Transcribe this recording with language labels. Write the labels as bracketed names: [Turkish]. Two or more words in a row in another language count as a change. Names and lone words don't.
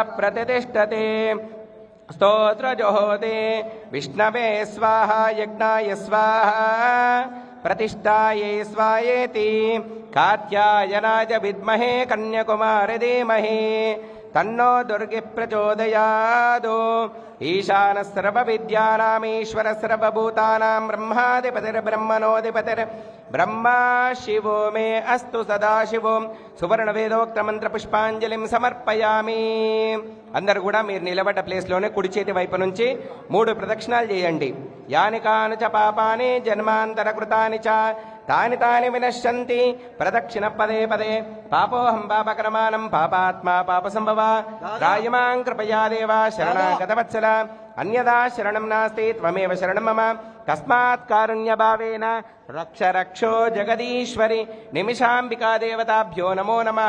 [Sanskrit] प्रतिष्ठते स्तोत्रजोहोते विष्णवे स्वाहा यज्ञाय स्वाहा प्रतिष्ठायै स्वायेति कात्यायनाय विद्महे कन्याकुमारी धीमहि तन्नो दुर्गे प्रचोदयात् ईशानः सर्वविद्यानामीश्वरः सर्वभूतानां ब्रह्माधिपतिर्ब्रह्मणोऽधिपतिर्ब्रह्मा शिवो मे अस्तु सदाशिवो సువర్ణవేదోక్తమంత్రపుష్పాంజలిం సమర్పయామి. [Telugu] అందరు కూడా మీరు నిలబడ్డ ప్లేస్లోనే కుడి చేతి వైపు నుంచి 3 ప్రదక్షిణాలు చేయండి. [Sanskrit] యాని కాని చ పాపాని జన్మాంతర కృతాని చ తాని తాని వినశ్యంతి ప్రదక్షిణ పదే పదే పాపోహం పాపకర్మాణం పాపాత్మా పాప సంభవ రాయమాం కృపయా దేవా శరణాగతవత్సల అన్యదా శరణం నాస్తి త్వమేవ శరణం మమ తస్మాత్ కారుణ్యభావేన రక్ష రక్షో జగదీశ్వరి నిమిషాంబికా దేవతాభ్యో నమో నమః.